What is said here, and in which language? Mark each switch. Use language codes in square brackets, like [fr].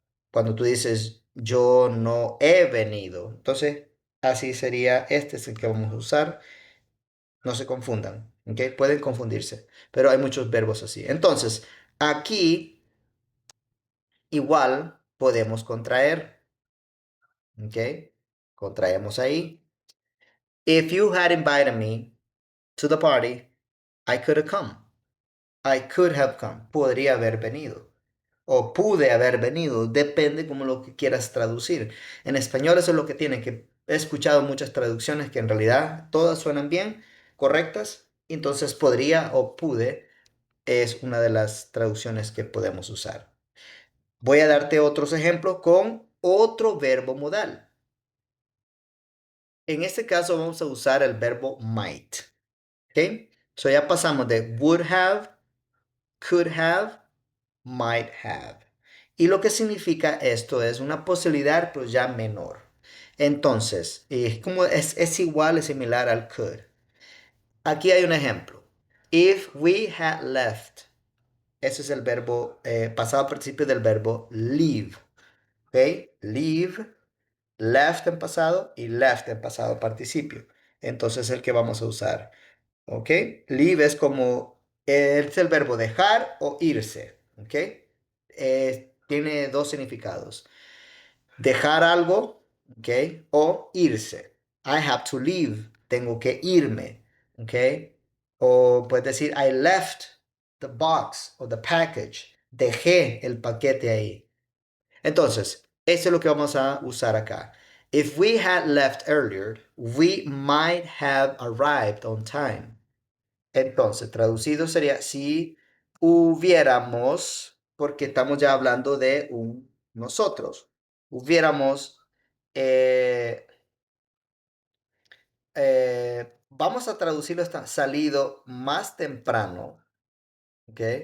[es] Cuando tú dices yo no he venido, entonces así sería, este es el que vamos a usar. No se confundan, ¿ok? Pueden confundirse, pero hay muchos verbos así. Entonces, aquí igual podemos contraer, ¿ok? Contraemos ahí. [en] If you had invited me to the party, I could have come. I could have come. [es] Podría haber venido. O pude haber venido. Depende como lo que quieras traducir. En español eso es lo que tiene, que he escuchado muchas traducciones que en realidad todas suenan bien, correctas. Entonces podría o pude es una de las traducciones que podemos usar. Voy a darte otros ejemplos con otro verbo modal. En este caso vamos a usar el verbo might. ¿Ok? So ya pasamos de would have, could have, might have. Y lo que significa esto es una posibilidad, pero ya menor. Entonces, como es igual, es similar al could. Aquí hay un ejemplo. [en] If we had left. [es] Ese es el verbo, pasado participio del verbo leave. ¿Ok? Leave, left en pasado y left en pasado participio. Entonces es el que vamos a usar. ¿Ok? Leave es como, es el verbo dejar o irse. ¿Ok? Tiene dos significados. Dejar algo, ¿ok? O irse. [en] I have to leave. [es] Tengo que irme. ¿Ok? O puedes decir, [en] I left the box o the package. [es] Dejé el paquete ahí. Entonces, eso es lo que vamos a usar acá. [en] If we had left earlier, we might have arrived on time. [es] Entonces, traducido sería si hubiéramos, porque estamos ya hablando de un nosotros, hubiéramos, eh, vamos a traducirlo, salido más temprano, ¿ok?